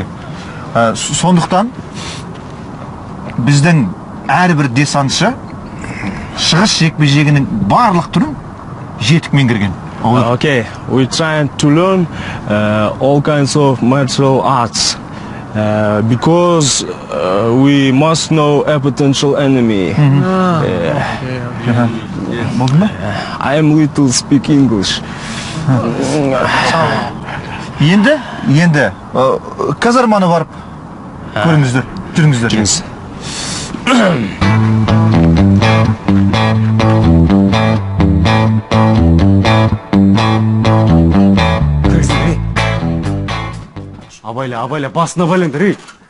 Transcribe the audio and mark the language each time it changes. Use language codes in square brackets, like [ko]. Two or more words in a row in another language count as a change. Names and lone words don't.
[kk] Сондықтан біздің әрбір десантшы шығыс жекпе-жегінің барлық түрін жетік меңгерген. [en] Okay, we trying to learn all kinds of martial arts because we must know a potential enemy. [kk] Болды ма? [en] I am little speak English. [kk] Енді казарманы барып көріңіздер, жүріңіздер. Абайла, басына байлаңдар, ей.